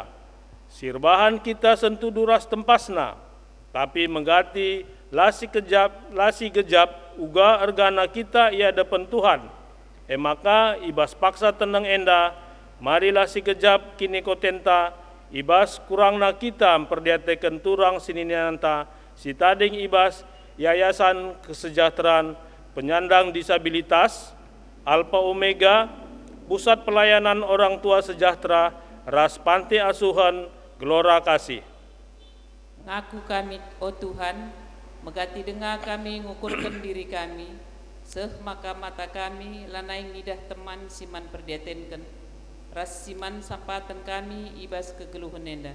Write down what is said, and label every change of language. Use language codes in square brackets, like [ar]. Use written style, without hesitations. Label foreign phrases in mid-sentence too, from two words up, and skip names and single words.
[btx] Sirbahan kita sentu duras tempasna, tapi menggati lasi gejap uga ergana kita ia depan Tuhan. Maka ibas paksa tenang enda, marilah si gejap kini kotenta ibas kurangna kita perdiatekan turang sininanta si tading ibas Yayasan Kesejahteraan Penyandang Disabilitas, Alpha Omega, Pusat Pelayanan Orang Tua Sejahtera, Ras Panti Asuhan, Gelora Kasih. Ngaku kami, oh Tuhan, megati dengar kami ngukurkan diri kami, seh maka mata kami lanai ngidah teman siman perdiatenken, ras siman sampatan kami ibas kegeluhan enda.